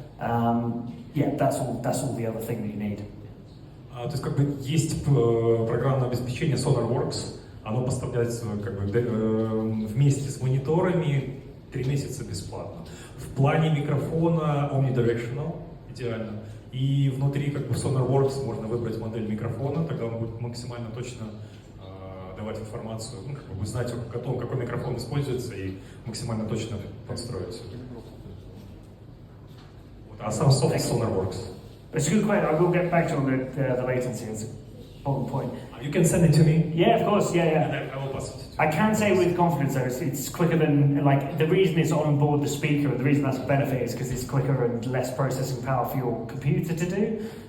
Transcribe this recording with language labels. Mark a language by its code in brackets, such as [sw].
[en] That's all the other thing that you need. [ru] То есть как бы есть программное обеспечение SonarWorks, оно поставляется как бы вместе с мониторами 3 месяца бесплатно. В плане микрофона omnidirectional идеально. И внутри как бы SonarWorks можно выбрать модель микрофона, тогда он будет максимально точно давать информацию, ну, как бы знать, какой микрофон используется и максимально точно подстроить. А сам софт SonarWorks. [en] It's a good question. I will get back to on the latency. It's an important point. You can send it to me. Yeah, of course. Yeah. And I will pass it. I can say with confidence though, it's quicker than, like, the reason it's on board the speaker, the reason that's a benefit is because it's quicker and less processing power for your computer to do.